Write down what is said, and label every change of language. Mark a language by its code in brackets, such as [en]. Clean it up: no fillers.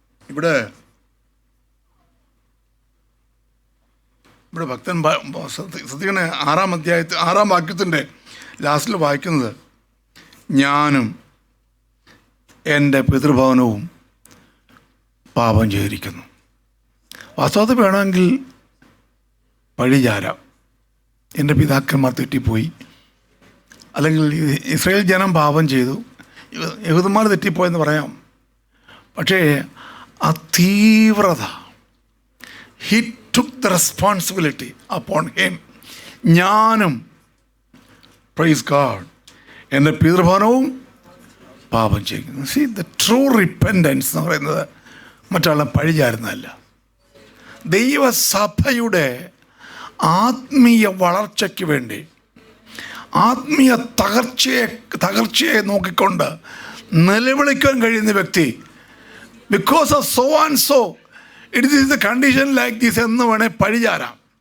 [ml] ഇവിടെ ഭക്തൻ ശ്രദ്ധിക്കണേ, 6-ാം അധ്യായത്തിൽ 6-ാം വാക്യത്തിൻ്റെ ലാസ്റ്റിൽ വായിക്കുന്നത്, ഞാനും എൻ്റെ പിതൃഭവനവും പാപം ചെയ്തിരിക്കുന്നു. വാസ്തവത്തിൽ വേണമെങ്കിൽ പഴിചാരാം, എൻ്റെ പിതാക്കന്മാർ തെറ്റിപ്പോയി, അല്ലെങ്കിൽ ഇസ്രായേൽ ജനം പാപം ചെയ്തു, യഹൂദന്മാർ തെറ്റിപ്പോയെന്ന് പറയാം. പക്ഷേ ആ തീവ്രത, [en] he took the responsibility upon him. [ml] ഞാനും, [en] praise God, [ml] എൻ്റെ പിതൃഭവനവും പാപം ചെയ്യുന്നു. [en] see, the true repentance [ml] എന്ന് പറയുന്നത് മറ്റാളെ പഴിചാരുന്നതല്ല. ദൈവസഭയുടെ ആത്മീയ വളർച്ചയ്ക്ക് വേണ്ടി, ആത്മീയ തകർച്ചയെ നോക്കിക്കൊണ്ട് നിലവിളിക്കാൻ കഴിയുന്ന വ്യക്തി, [en] because of so and so it is the condition like this [ml] എന്ന് വേണേൽ പഴിചാരാം.